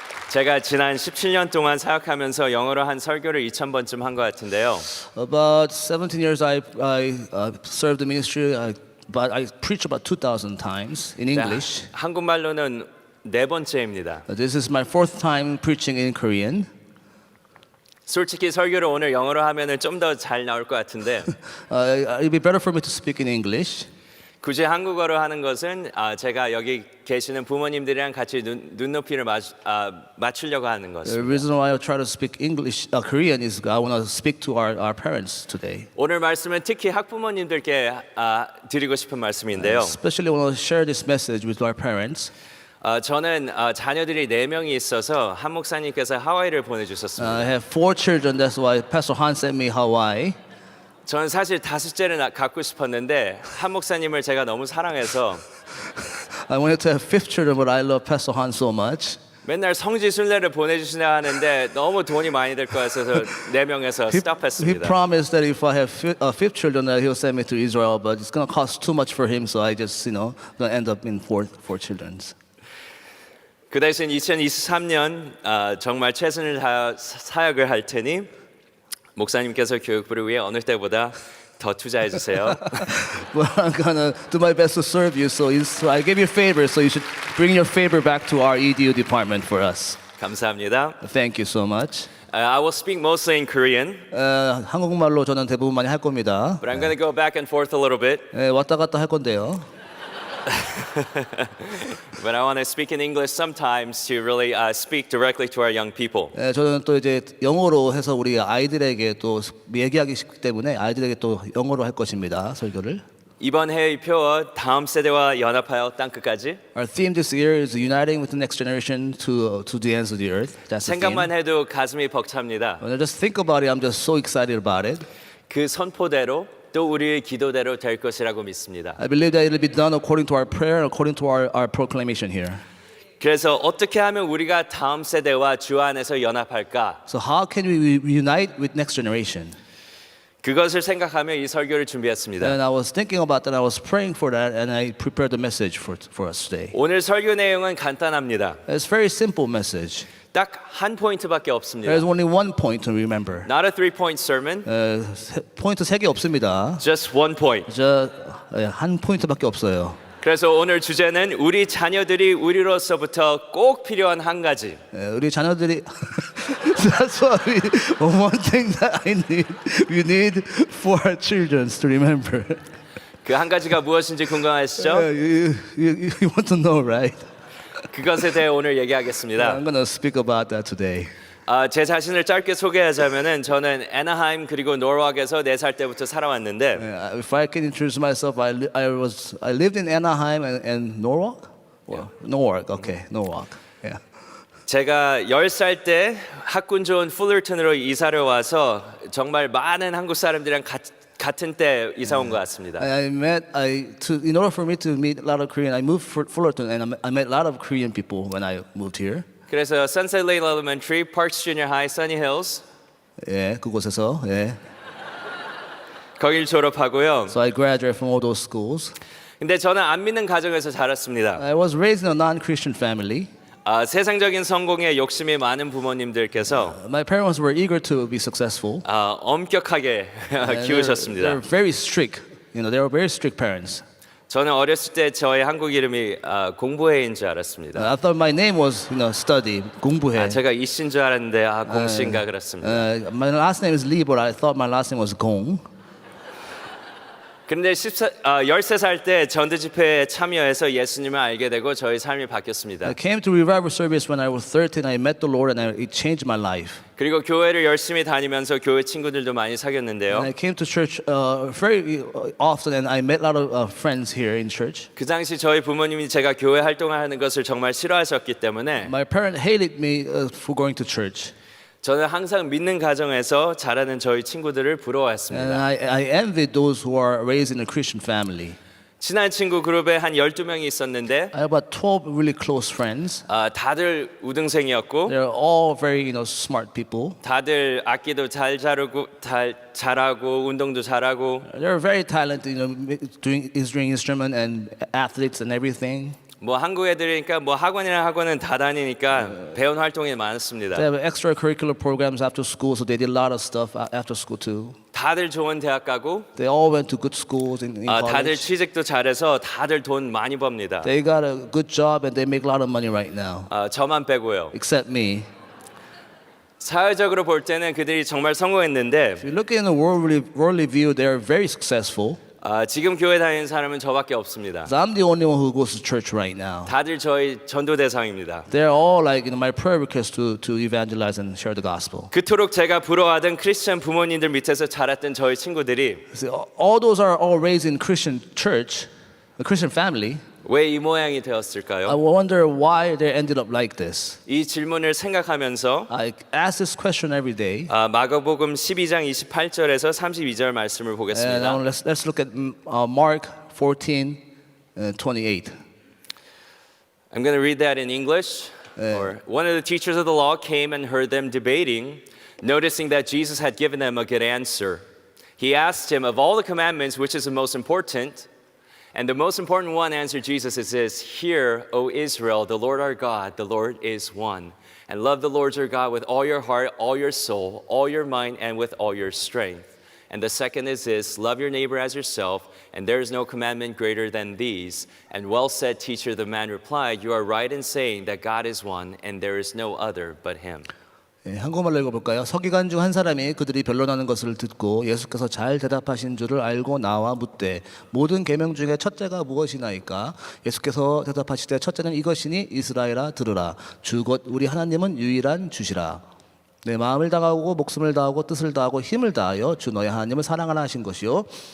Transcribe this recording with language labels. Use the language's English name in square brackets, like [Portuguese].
[Korean] 제가 지난 17년 동안 사역하면서 영어로 한 설교를 2,000번쯤 한 것 같은데요. [English] About 17 years I served the ministry, but I preached about 2,000 times in English. [Korean] 한국말로는 네 번째입니다. [English] This is my fourth time preaching in Korean. [Korean] 솔직히 설교를 오늘 영어로 하면은 좀 더 잘 나올 것 같은데 [English] It'd be better for me to speak in English. [Korean] 굳이 한국어로 하는 것은 제가 여기 계시는 부모님들이랑 같이 눈높이를 맞추려고 하는 [English] The [Korean] 것입니다. [English] reason why I try to speak Korean is I want to speak to our parents today. [Korean] 오늘 말씀은 특히 학부모님들께 드리고 싶은 말씀인데요. [English] Especially want to share this message with our parents. [Korean] 저는 자녀들이 4명이 있어서 한 목사님께서 하와이를 [English] I [Korean] 보내주셨습니다. [English] have 4 children, that's why Pastor Han sent me Hawaii. [Korean] 저는 사실 5째를 갖고 싶었는데 한 목사님을 제가 너무 사랑해서 [English] I wanted to have 5th children, but I love Pastor Han so much. [Korean] 맨날 성지 순례를 보내주시냐 하는데 너무 돈이 많이 들 것 같아서 4명에서 [English] He [Korean] 스탑했습니다. [English] promised that if I have 5th children, that he'll send me to Israel, but it's going to cost too much for him, so I just, going to end up in four children. [Korean] 그 대신 2023년 정말 최선을 다해 사역을 할 테니 목사님께서 교육부를 위해 어느 때보다 더 투자해 주세요. [English] But I'm going to do my best to serve you, so I gave you a favor, so you should bring your favor back to our EDU department for us. [Korean] 감사합니다. [English] Thank you so much. I will speak mostly in Korean, [Korean] 한국말로 저는 대부분 많이 할 겁니다. [English] but I'm going to go back and forth a little bit. [Korean] 왔다 갔다 할 건데요. [English] But I want to speak in English sometimes to really speak directly to our young people. [Korean] 저는 또 이제 영어로 해서 우리 아이들에게 또 얘기하기 쉽기 때문에 아이들에게 또 영어로 할 것입니다. 설교를. 이번 해의 표 다음 세대와 연합하여 땅 끝까지. [English] Our theme this year is uniting with the next generation to the ends of the earth. That's the theme. [Korean] 생각만 해도 가슴이 벅찹니다. [English] When I just think about it, I'm just so excited about it. [Korean] 그 선포대로 또 우리의 기도대로 될 것이라고 믿습니다. [English] I believe that it will be done according to our prayer, according to our proclamation here. [Korean] 그래서 어떻게 하면 우리가 다음 세대와 주 안에서 연합할까? [English] So how can we reunite with next generation? [Korean] 그것을 생각하며 이 설교를 준비했습니다. [English] And I was thinking about that. I was praying for that, and I prepared the message for us today. [Korean] 오늘 설교 내용은 간단합니다. [English] It's a very simple message. [Korean] 딱 한 포인트밖에 없습니다. [English] There's only one point to remember. Not a three-point sermon, [Korean] 포인트 3개 없습니다. [English] just one point. [Korean] 한 포인트밖에 없어요. 그래서 오늘 주제는 우리 자녀들이 우리로서부터 꼭 필요한 한 가지. 우리 자녀들이 [English] That's what one thing that we need for our children to remember. [Korean] 그 한 가지가 무엇인지 궁금하시죠? [English] You want to know, right? [Korean] 그것에 대해 오늘 얘기하겠습니다. [English] I'm going to speak about that today. [Korean] 제 자신을 짧게 소개하자면은 저는 애나하임 그리고 노르왁에서 4살 때부터 살아왔는데 [English] If I can introduce myself, I lived in Anaheim and Norwalk. Norwalk, okay, Norwalk. Yeah. [Korean] 제가 10살 때 학군 좋은 풀러튼으로 이사를 와서 정말 많은 한국 사람들이랑 같은 때 이사 온 것 같습니다. [English] In order for me to meet a lot of Korean, I moved to Fullerton, and I met a lot of Korean people when I moved here. [Korean] 그래서 Sunset Lane Elementary, Parks Junior High, Sunny Hills 예, 그곳에서 예. 거길 졸업하고요. [English] So I graduated from all those schools. [Korean] 근데 저는 안 믿는 가정에서 자랐습니다. [English] I was raised in a non-Christian family. [Korean] 세상적인 성공에 욕심이 많은 부모님들께서 [English] My parents were eager to be successful. [Korean] 엄격하게 [English] They're [Korean] 키우셨습니다. [English] very strict. They were very strict parents. [Korean] 저는 어렸을 때 저의 한국 이름이 공부해인 줄 알았습니다. [English] I thought my name was, study, [Korean] 공부해. 제가 이신 줄 알았는데 공씨인가 그렇습니다. [English] My last name is Lee, but I thought my last name was Gong. [Korean] 그런데 13살 때 전도 집회에 참여해서 예수님을 알게 되고 저의 삶이 바뀌었습니다. [English] I came to revival service when I was 13. I met the Lord, and it changed my life. [Korean] 그리고 교회를 열심히 다니면서 교회 친구들도 많이 사귀었는데요. [English] And I came to church very often, and I met a lot of friends here in church. [Korean] 그 당시 저희 부모님이 제가 교회 활동을 하는 것을 정말 싫어하셨기 때문에 [English] My parents hated me for going to church. [Korean] 저는 항상 믿는 가정에서 자라는 저희 친구들을 [English] And [Korean] 부러워했습니다. [English] I envied those who are raised in a Christian family. [Korean] 친한 친구 그룹에 한 12명이 있었는데 [English] I have about 12 really close friends. [Korean] 다들 우등생이었고 [English] They're all very, smart people. [Korean] 다들 악기도 잘 잘하고 운동도 잘하고 [English] They're very talented, doing instrument and athletes and everything. [Korean] 뭐 한국 애들이니까 뭐 학원이나 학원은 다 다니니까 배운 활동이 많습니다. [English] They have extracurricular programs after school, so they did a lot of stuff after school too. [Korean] 다들 좋은 대학 가고 [English] They all went to good schools in [Korean] 다들 [English] college. [Korean] 취직도 잘해서 다들 돈 많이 법니다. [English] They got a good job and they make a lot of money right now, [Korean] 저만 빼고요. [English] except me. [Korean] 사회적으로 볼 때는 그들이 정말 성공했는데 [English] If you look in the worldly view, they are very successful. [Korean] 지금 교회 다니는 사람은 저밖에 없습니다. [English] So I'm the only one who goes to church right now. [Korean] 다들 저희 전도 대상입니다. [English] They're all like my prayer request to evangelize and share the gospel. [Korean] 그토록 제가 부러워하던 크리스천 부모님들 밑에서 자랐던 저희 친구들이 [English] See, all those are all raised in Christian church, a Christian family. [Korean] 왜 이 모양이 [English] I [Korean] 되었을까요? [English] wonder why they ended up like this. [Korean] 이 질문을 생각하면서 [English] I ask this question every day. [Korean] 마가복음 12장 28절에서 32절 말씀을 [English] And [Korean] 보겠습니다. [English] now let's look at Mark 14:28. I'm going to read that in English. Or one of the teachers of the law came and heard them debating, noticing that Jesus had given them a good answer. He asked him, of all the commandments, which is the most important? And the most important one, answered Jesus, is this: Hear, O Israel, the Lord our God, the Lord is one. And love the Lord your God with all your heart, all your soul, all your mind, and with all your strength. And the second is this: love your neighbor as yourself. And there is no commandment greater than these. And well said, teacher, the man replied, you are right in saying that God is one, and there is no other but him. [Korean] 한국말로 읽어볼까요? 서기관 중 한 사람이 그들이 변론하는 것을 듣고 예수께서 잘 대답하신 줄을 알고 나와 묻되 모든 계명 중에 첫째가 무엇이나이까? 예수께서 대답하시되 첫째는 이것이니 이스라엘아 들으라. 주 곧 우리 하나님은 유일한 주시라. 내 마음을 다하고 목숨을 다하고 뜻을 다하고 힘을 다하여 주 너의 하나님을 사랑하라 하신 것이요.